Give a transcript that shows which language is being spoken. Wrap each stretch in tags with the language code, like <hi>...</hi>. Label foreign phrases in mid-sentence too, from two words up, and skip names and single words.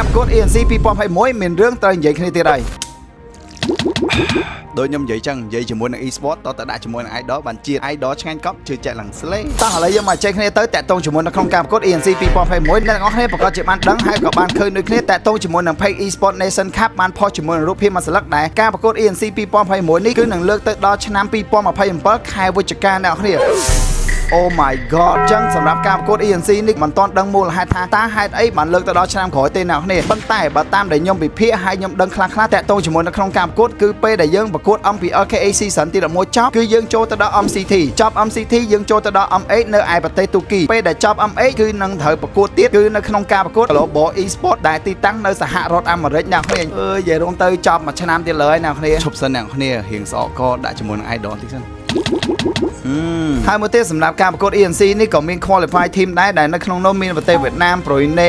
<km>កួត ENC 2021មានរឿងត្រូវនិយាយគ្នាទៀតហើយដោយខ្ញុំនិយាយចឹងនិយាយជាមួយនឹង e-sport តើដាក់ជាមួយនឹង idol បានជាតិ idol ឆ្ងាញ់កប់ជឿជាក់ឡើងស្លេតោះឥឡូវយើងមកចេញគ្នាទៅតាក់ទងជាមួយនៅក្នុងការប្រកួត ENC 2021អ្នកទាំងអស់គ្នាប្រកាសជាបានដឹងហើយក៏បានឃើញដូចគ្នាតាក់ទងជាមួយនឹង Page e-sport Nation Cup បានផុសជាមួយនឹងរូបភាពមួយស្លឹកដែរការប្រកួត ENC 2021នេះគឺនឹងលើកទៅដល់ឆ្នាំ2027ខែវិច្ឆិកាអ្នកទាំងអស់គ្នា</km> <en>Oh my god</en> <km>ចឹងសម្រាប់ការប្រកួត ENC នេះមិនទាន់ដឹងមូលហេតុថាតើហេតុអីបានលើកទៅដល់ឆ្នាំក្រោយទេអ្នកនរប៉ុន្តែបើតាមដែលខ្ញុំពិភាក្សាហើយខ្ញុំដឹងខ្លះតាក់ទងជាមួយនៅក្នុងការប្រកួតគឺពេល ដែលយើងប្រកួត MPL KA Season ទី11ចប់គឺយើងចូលទៅដល់ MCT ចប់ MCT យើងចូលទៅដល់ M8 នៅឯប្រទេសទូគីពេលដែលចប់ M8 គឺនឹងត្រូវប្រកួតទៀតគឺនៅក្នុងការប្រកួត Global Esport ដែលទីតាំងនៅសហរដ្ឋអាមេរិកអ្នកនរអើយនិយាយរងទៅចប់មួយឆ្នាំទៀតលើហើយអ្នកនរឈប់សិនអ្នកនររៀងស្អកកដាក់ជាមួយនឹង idol តិចសិនហើយមួយទៀតសម្រាប់ការប្រកួត ENC នេះក៏មាន</km> <en>qualify team</en> <km>ដែរដែលនៅក្នុងនោះមានប្រទេសវៀតណាម ប្រុយណេ</km>